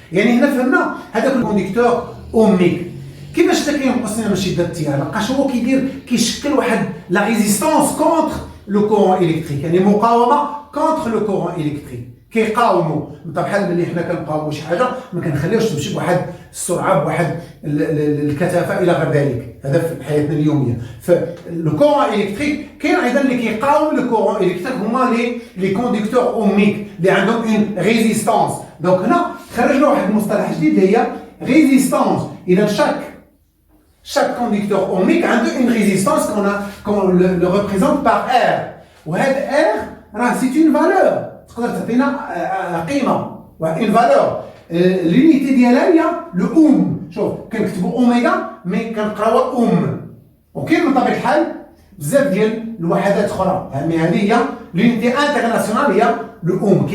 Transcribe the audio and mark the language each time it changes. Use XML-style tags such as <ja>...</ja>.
<ar>يعني هنا فهمنا هذاك الكونديكتور اوميك كيفاش حتى كينقص لنا من شده التيار، لقاش هو كيدير كيشكل واحد لا ريزيستانس كونتر لو كورون الكتريك، يعني مقاومه كونتر لو كورون الكتريك، كيقاوموا بحال ملي حنا كنقاوموا شي حاجه ما كنخليوش تمشي بواحد السرعه بواحد الكثافه الى غير ذلك. هذا في حياتنا اليوميه. فلو كورون الكتريك كاين ايضا اللي كيقاوم لو كورون الكتريك هما لي كونديكتور اوميك اللي عندهم اون ريزيستانس. دونك هنا خرجنا واحد المصطلح جديد اللي هي ريزيستانس. اذا</ar> <fr>chaque conducteur ohmique a une résistance qu'on le représente par R.</fr> <ar>وهذا</ar> <fr>R c'est une valeur.</fr> <ar>تقدر تعطينا قيمه</ar> <fr>une valeur. l'unité</fr> <ar>ديالها هي لو اوم. شوف كنكتبوا اوميغا مي كنقراوها اوم. وكاين من طبيعه الحال بزاف ديال الوحدات اخرى، يعني هذه هي</ar> <fr>l'unité internationale</fr> <ar>هي لو اوم.</ar>